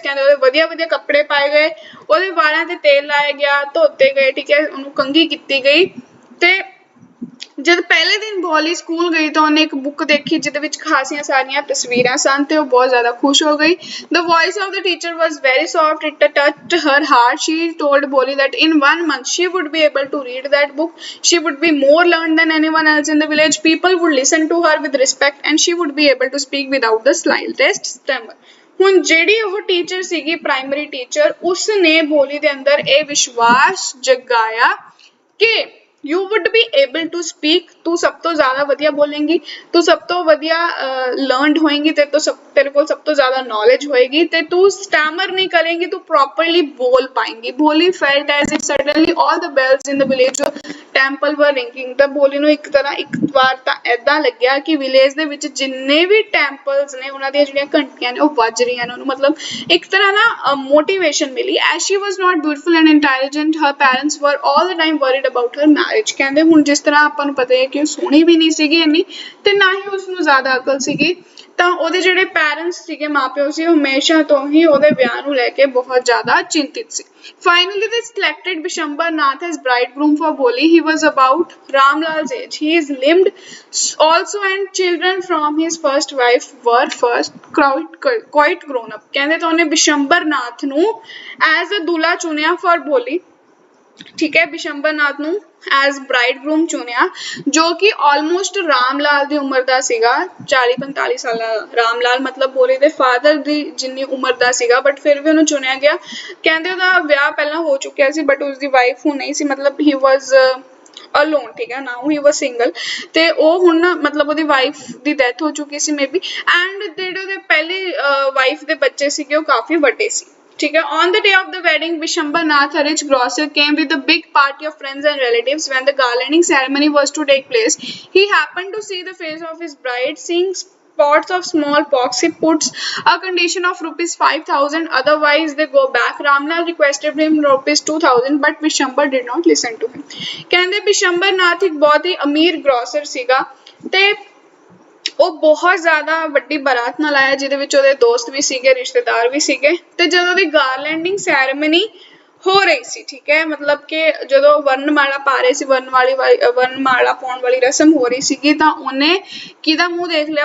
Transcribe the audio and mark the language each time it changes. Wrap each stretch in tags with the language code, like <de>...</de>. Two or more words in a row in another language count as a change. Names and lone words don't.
<pa>ਕਹਿੰਦੇ ਉਹਦੇ ਵਧੀਆ ਵਧੀਆ ਕੱਪੜੇ ਪਾਏ ਗਏ, ਉਹਦੇ ਵਾਲਾਂ ਤੇ ਤੇਲ ਲਾਇਆ ਗਿਆ, ਧੋਤੇ ਗਏ, ਠੀਕ ਹੈ, ਉਹਨੂੰ ਕੰਘੀ ਕੀਤੀ ਗਈ। ਤੇ ਜਦ ਪਹਿਲੇ ਦਿਨ ਬੋਲੀ ਸਕੂਲ ਗਈ ਤਾਂ ਉਹਨੇ ਇੱਕ ਬੁੱਕ ਦੇਖੀ ਜਿਹਦੇ ਵਿੱਚ ਖਾਸੀਆਂ ਸਾਰੀਆਂ ਤਸਵੀਰਾਂ ਸਨ ਤੇ ਉਹ ਬਹੁਤ ਜ਼ਿਆਦਾ ਖੁਸ਼ ਹੋ ਗਈ।</pa> <en>The voice of the teacher was very soft. It touched her heart. She told Boli that in 1 month she would be able to read that book. She would be more learned than anyone else in the village. People would listen to her with respect and she would be able to speak without the slightest stammer.</en> <pa>ਹੁਣ ਜਿਹੜੀ ਉਹ ਟੀਚਰ ਸੀਗੀ ਪ੍ਰਾਇਮਰੀ ਟੀਚਰ, ਉਸਨੇ ਬੋਲੀ ਦੇ ਅੰਦਰ ਇਹ ਵਿਸ਼ਵਾਸ ਜਗਾਇਆ ਕਿ</pa> <en>you would be able to speak,</en> <pa>ਤੂੰ ਸਭ ਤੋਂ ਜ਼ਿਆਦਾ ਵਧੀਆ ਬੋਲੇਂਗੀ, ਤੂੰ ਸਭ ਤੋਂ ਵਧੀਆ learned ਹੋਏਂਗੀ, ਤੇਰੇ ਕੋ ਸਭ ਤੋਂ ਜ਼ਿਆਦਾ knowledge ਹੋਏਗੀ, ਤੇ ਤੂੰ stammer ਨਹੀਂ ਕਰੇਂਗੀ, ਤੂੰ properly ਬੋਲ ਪਾਏਂਗੀ।</pa> <en>भोली felt as if suddenly all the bells in the village temple were ringing।</en> <pa>ਤਾਂ ਭੋਲੀ ਨੂੰ ਇੱਕ ਵਾਰ ਤਾਂ ਏਦਾਂ ਲੱਗਿਆ ਕਿ ਵਿਲੇਜ ਦੇ ਵਿੱਚ ਜਿੰਨੇ ਵੀ ਟੈਂਪਲਸ ਨੇ ਉਹਨਾਂ ਦੀਆਂ ਜਿਹੜੀਆਂ ਘੰਟੀਆਂ ਨੇ ਉਹ ਵੱਜ ਰਹੀਆਂ ਨੇ, ਉਹਨੂੰ ਮਤਲਬ ਇੱਕ ਤਰ੍ਹਾਂ ਨਾ motivation ਮਿਲੀ।</pa> <en>as she was not beautiful and intelligent, her parents were all the time worried about her marriage।</en> <pa>ਕਹਿੰਦੇ ਹੁਣ ਜਿਸ ਤਰ੍ਹਾਂ ਆਪਾਂ ਨੂੰ ਪਤਾ ਹੈ ਕਿ ਉਹ ਸੋਹਣੀ ਵੀ ਨਹੀਂ ਸੀਗੀ ਇੰਨੀ ਤੇ ਨਾ ਹੀ ਉਸਨੂੰ ਜ਼ਿਆਦਾ ਅਕਲ ਸੀਗੀ, ਤਾਂ ਉਹਦੇ ਜਿਹੜੇ ਪੈਰੈਂਟਸ ਸੀਗੇ ਮਾਪਿਓ ਸੀ ਉਹ ਹਮੇਸ਼ਾ ਤੋਂ ਹੀ ਉਹਦੇ ਵਿਆਹ ਨੂੰ ਲੈ ਕੇ ਬਹੁਤ ਜ਼ਿਆਦਾ ਚਿੰਤਿਤ ਸੀ।</pa> <en>Finally, they selected Bishambhar Nath as bridegroom for Boli. He was about Ram Lal's age. He is limbed also, and children from his first wife were quite grown up।</en> <pa>ਕਹਿੰਦੇ ਤਾਂ ਉਹਨੇ ਬਿਸ਼ੰਬਰ ਨਾਥ ਨੂੰ</pa> <en>as a</en> <pa>दूल्हा ਚੁਣਿਆ</pa> <en>for Boli।</en> <hi>ठीक है,</hi> <pa>बिशंबर नाथ ਨੂੰ</pa> <en>as bridegroom</en> <pa>ਚੁਣਿਆ ਜੋ ਕਿ almost ਰਾਮ ਲਾਲ ਦੀ ਉਮਰ ਦਾ ਸੀਗਾ, 40-45 ਸਾਲ ਦਾ। ਰਾਮ ਲਾਲ ਮਤਲਬ ਬੋਲੀ ਦੇ ਫਾਦਰ ਦੀ ਜਿੰਨੀ ਉਮਰ ਦਾ ਸੀਗਾ, ਬਟ ਫਿਰ ਵੀ ਉਹਨੂੰ ਚੁਣਿਆ ਗਿਆ। ਕਹਿੰਦੇ ਉਹਦਾ ਵਿਆਹ ਪਹਿਲਾਂ ਹੋ ਚੁੱਕਿਆ ਸੀ ਬਟ ਉਸਦੀ ਵਾਈਫ ਹੁਣ ਨਹੀਂ ਸੀ, ਮਤਲਬ</pa> <en>he was alone,</en> <pa>ਠੀਕ ਹੈ,</pa> <en>now he was single।</en> <pa>ਤੇ ਉਹ ਹੁਣ ਮਤਲਬ ਉਹਦੀ ਵਾਈਫ ਦੀ ਡੈਥ ਹੋ ਚੁੱਕੀ ਸੀ ਮੇਬੀ, ਐਂਡ ਜਿਹੜੇ ਉਹਦੇ ਪਹਿਲੀ ਵਾਈਫ ਦੇ ਬੱਚੇ ਸੀਗੇ ਉਹ ਕਾਫੀ ਵੱਡੇ ਸੀ।</pa> <hi>ठीक है,</hi> <en>on the day of the wedding, Bishambhar Nath, a rich grocer, came with a big party of friends and relatives. When the garlanding ceremony was to take place, he happened to see the face of his bride. Seeing spots of smallpox, he puts a condition of ₹5,000, otherwise they go back। Ramlal requested him ₹2,000, but Bishambhar did not listen to him।</en> <pa>ਕਹਿੰਦੇ ਬਿਸ਼ੰਬਰ ਨਾਥ ਇੱਕ ਬਹੁਤ ਹੀ ਅਮੀਰ ਗ੍ਰੋਸਰ ਸੀਗਾ ਤੇ ਉਹ ਬਹੁਤ ਜ਼ਿਆਦਾ ਵੱਡੀ ਬਰਾਤ ਨਾਲ ਆਇਆ ਜਿਹਦੇ ਵਿੱਚ ਉਹਦੇ ਦੋਸਤ ਵੀ ਸੀਗੇ, ਰਿਸ਼ਤੇਦਾਰ ਵੀ ਸੀਗੇ। ਤੇ ਜਦੋਂ ਦੀ</pa> <en>garlanding ceremony</en> <pa>ਹੋ ਰਹੀ ਸੀ, ਠੀਕ ਹੈ, ਮਤਲਬ ਕਿ ਜਦੋਂ ਵਰਨਮਾਲਾ ਪਾ ਰਹੇ ਸੀ, ਵਰਨਮਾਲਾ ਪਾਉਣ ਵਾਲੀ ਰਸਮ ਹੋ ਰਹੀ ਸੀਗੀ, ਤਾਂ ਉਹਨੇ ਕਿਹਦਾ ਮੂੰਹ ਦੇਖ ਲਿਆ?</pa>